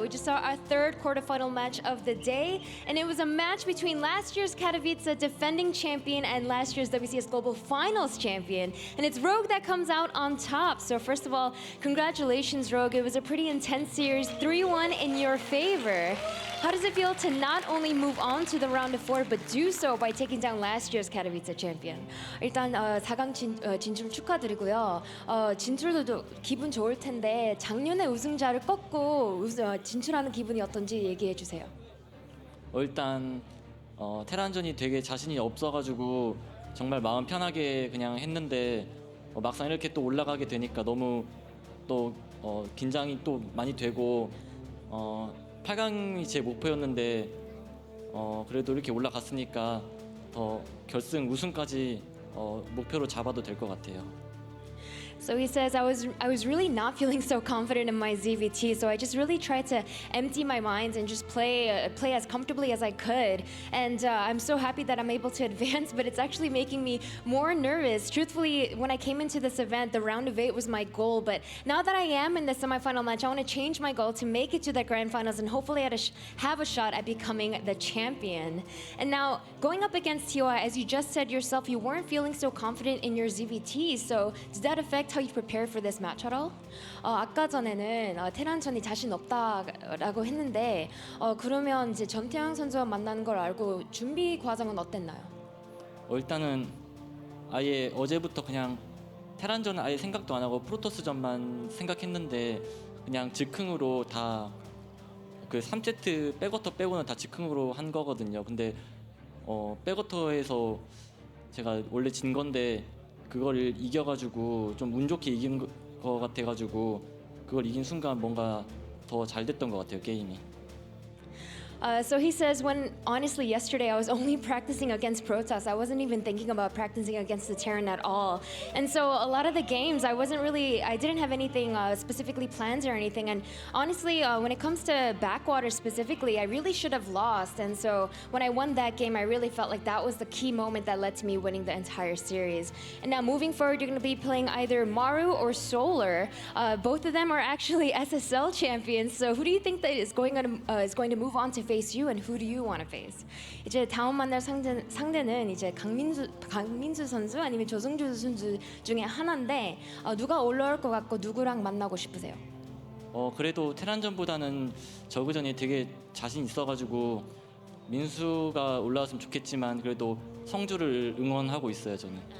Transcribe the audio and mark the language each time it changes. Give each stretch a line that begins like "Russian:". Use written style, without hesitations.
English: We just saw our third quarterfinal match of the day, and it was a match between last year's Katowice defending champion and last year's WCS Global Finals champion, and it's Rogue that comes out on top. So first of all, congratulations, Rogue. It was a pretty intense series, 3-1 in your favor. How does it feel to not only move on to the round of 4, but do so by taking down last year's Katowice champion?
Korean: 일단 4강 진출 축하드리고요. 진출도 기분 좋을 텐데 작년에 우승자를 꺾고 진출하는 기분이 어떤지 얘기해 주세요. 일단 테란전이 되게 자신이 없어가지고 정말 마음 편하게 그냥 했는데 막상 이렇게 또 올라가게 되니까 너무 또 긴장이 또 많이 되고 8강이 제 목표였는데 그래도 이렇게 올라갔으니까 더 결승 우승까지 목표로 잡아도 될 것 같아요.
English: So he says, I was really not feeling so confident in my ZVT, so I just really tried to empty my mind and just play as comfortably as I could. And I'm so happy that I'm able to advance, but it's actually making me more nervous. Truthfully, when I came into this event, the round of 8 was my goal, but now that I am in the semifinal match, I want to change my goal to make it to the grand finals and hopefully have a shot at becoming the champion. And now, going up against TY, as you just said yourself, you weren't feeling so confident in your ZVT, so does that affect affect how you prepare for this match at all?
Korean: 아까 전에는 테란전이 자신 없다라고 했는데 그러면 이제 전태양 선수와 만나는 걸 알고 준비 과정은 어땠나요? 일단은 아예 어제부터 그냥 테란전은 아예 생각도 안 하고 프로토스전만 생각했는데 그냥 즉흥으로 다 그 3세트 백워터 빼고는 다 즉흥으로 한 거거든요. 근데 백워터에서 제가 원래 진 건데 그거를 이겨가지고 좀 운 좋게 이긴 거 같아가지고 그걸 이긴 순간 뭔가 더 잘 됐던 것 같아요, 게임이.
English: So he says, when honestly yesterday I was only practicing against Protoss. I wasn't even thinking about practicing against the Terran at all. And so a lot of the games I didn't have anything specifically planned or anything. And honestly, when it comes to Backwater specifically, I really should have lost. And so when I won that game, I really felt like that was the key moment that led to me winning the entire series. And now moving forward, you're going to be playing either Maru or Solar. Both of them are actually SSL champions. So who do you think that is going to move on to face you, and who do you want to face?
Korean: 이제 다음 만날 상대는 이제 강민수 선수 아니면 조승주 선수 중에 하나인데 누가 올라올 것 같고 누구랑 만나고 싶으세요? 그래도 테란전보다는 저그전이 되게 자신 있어가지고 민수가 올라왔으면 좋겠지만 그래도 성주를 응원하고 있어요, 저는.